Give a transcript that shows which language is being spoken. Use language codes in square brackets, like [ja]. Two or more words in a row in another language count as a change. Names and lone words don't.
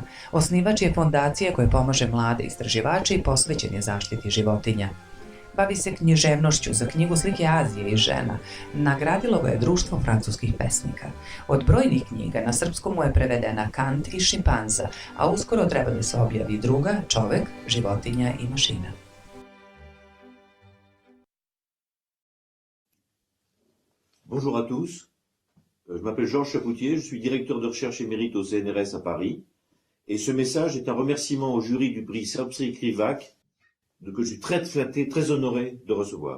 [sr] Osnivač je fondacije koje pomaže mlade istraživače i posvećen je zaštiti životinja. Bavi se književnošću za knjigu Slike Azije i žena. Nagradilo ga je Društvo francuskih pesnika. Od brojnih knjiga na srpskom mu je prevedena Kant i šimpanza, a uskoro treba da se objavi druga, Čovek, životinja i mašina. [fr] Bonjour à tous, je m'appelle Georges Chapoutier, je suis directeur de recherche émérite au CNRS à Paris, et ce message est un remerciement au jury du prix Srbski-Krivak que je suis très flatté, très honoré de recevoir.